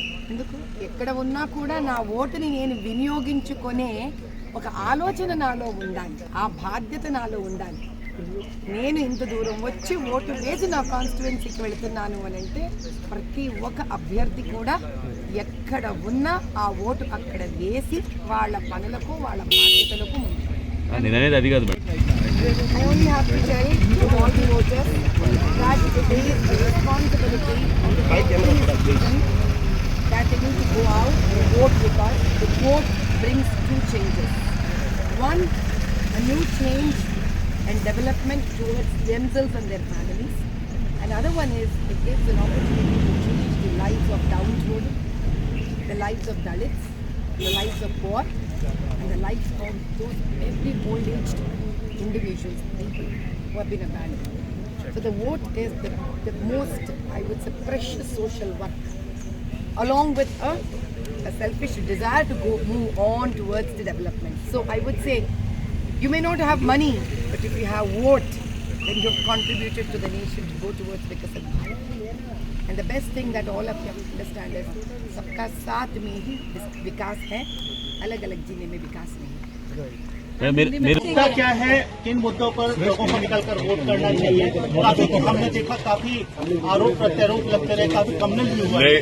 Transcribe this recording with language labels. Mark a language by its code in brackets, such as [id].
[te] ఎందుకు ఎక్కడ ఉన్నా కూడా నా ఓటుని నేను వినియోగించుకునే ఒక ఆలోచన నాలో ఉండాలి, ఆ బాధ్యత నాలో ఉండాలి. నేను ఇంత దూరం వచ్చి ఓటు వేసి నా కాన్స్టిట్యుయెన్సీకి వెళుతున్నాను అని అంటే ప్రతి ఒక్క అభ్యర్థి కూడా ఎక్కడ ఉన్నా ఆ ఓటు అక్కడ వేసి వాళ్ళ పనులకు వాళ్ళ బాధ్యతలకు నేననేది అది కాదు. [en] I only have to tell to all the voters that it is the responsibility of the citizen that they need to go out and vote, because the vote brings two changes. One, a new change and development towards themselves and their families. Another one is it gives an opportunity to change the lives of downtrodden, the lives of Dalits, the lives of poor, and the lives of those every old-aged individuals, people who have been abandoned. So the vote is the most, I would say, precious social work, along with a selfish desire to move on towards the development. So I would say, you may not have money, but if you have vote, then you have contributed to the nation to go towards Vikasat Bharat. And the best thing that all of you understand is, [hi] सबका साथ में ही विकास है, अलग अलग जीने में विकास नहीं. मुद्दा क्या है, किन मुद्दों पर लोगों को निकलकर वोट करना चाहिए? काफी हमने देखा, काफी आरोप प्रत्यारोप लगते रहे, काफी कमनल भी हुआ.